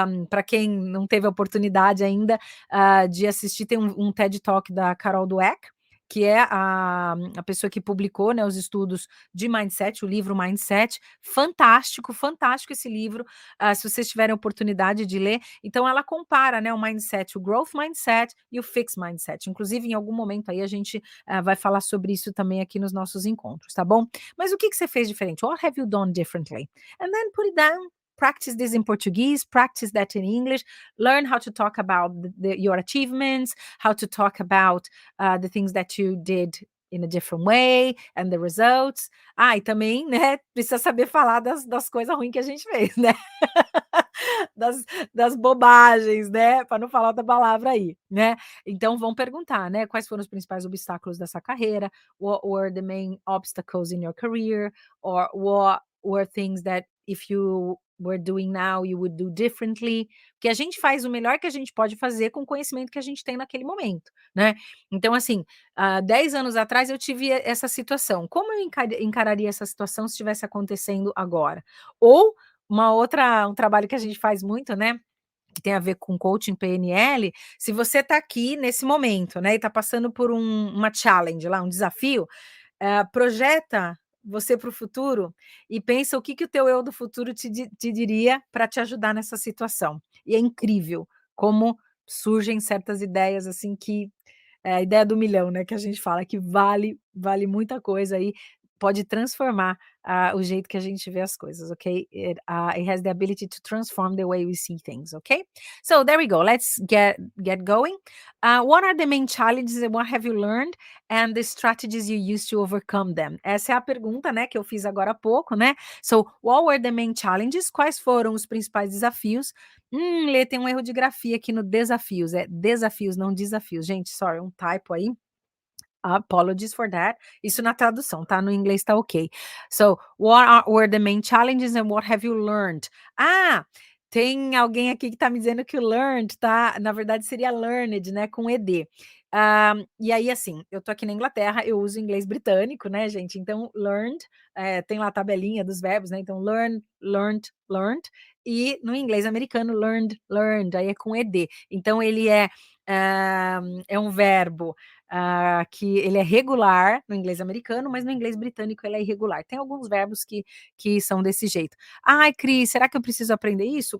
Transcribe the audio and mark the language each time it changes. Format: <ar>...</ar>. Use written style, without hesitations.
<pt>Para quem não teve a oportunidade ainda de assistir, tem um TED Talk da Carol Dweck, que é a pessoa que publicou, né, os estudos de mindset, o livro Mindset. Fantástico, fantástico esse livro. Se vocês tiverem oportunidade de ler, então ela compara, né, o mindset, o growth mindset e o fixed mindset. Inclusive, em algum momento aí a gente vai falar sobre isso também aqui nos nossos encontros, tá bom? Mas o que você fez diferente?</pt> <en>What have you done differently? And then put it down. Practice this in Portuguese, practice that in English, learn how to talk about your achievements, how to talk about the things that you did in a different way and the results.</en> <pt>E também, né, precisa saber falar das coisas ruins que a gente fez, né? das bobagens, né? Para não falar outra palavra aí, né? Então vão perguntar, né? Quais foram os principais obstáculos dessa carreira?</pt> <en>What were the main obstacles in your career? Or what were things that if you were doing now, you would do differently?</en> <pt>Porque a gente faz o melhor que a gente pode fazer com o conhecimento que a gente tem naquele momento, né? Então, assim, 10 anos atrás eu tive essa situação. Como eu encararia essa situação se estivesse acontecendo agora? Ou um trabalho que a gente faz muito, né, que tem a ver com coaching PNL, se você está aqui nesse momento, né, e está passando por uma challenge lá, um desafio, projeta você para o futuro e pensa o que o teu eu do futuro te diria para te ajudar nessa situação. E é incrível como surgem certas ideias, assim, que é a ideia do milhão, né, que a gente fala que vale muita coisa aí, pode transformar o jeito que a gente vê as coisas, ok?</pt> <en>It has the ability to transform the way we see things, ok? So there we go. Let's get going. What are the main challenges and what have you learned and the strategies you use to overcome them?</en> <pt>Essa é a pergunta, né, que eu fiz agora há pouco, né?</pt> <en>So, what were the main challenges?</en> <pt>Quais foram os principais desafios? Lê, tem um erro de grafia aqui no desafios, é desafios, não desafios. Gente,</pt> <en>sorry, um typo aí. Apologies for that.</en> <pt>Isso na tradução, tá? No inglês tá ok.</pt> <en>So, were the main challenges and what have you learned?</en> <pt>Tem alguém aqui que tá me dizendo que o learned, tá? Na verdade seria learned, né? Com ED. E aí, assim, eu tô aqui na Inglaterra, eu uso inglês britânico, né, gente? Então, learned, tem lá a tabelinha dos verbos, né? Então, learn, learned, learned. E no inglês americano, learned, learned, aí é com ED. Então, ele é um verbo que ele é regular no inglês americano, mas no inglês britânico ele é irregular. Tem alguns verbos que são desse jeito. Ai, Cris, será que eu preciso aprender isso?</pt>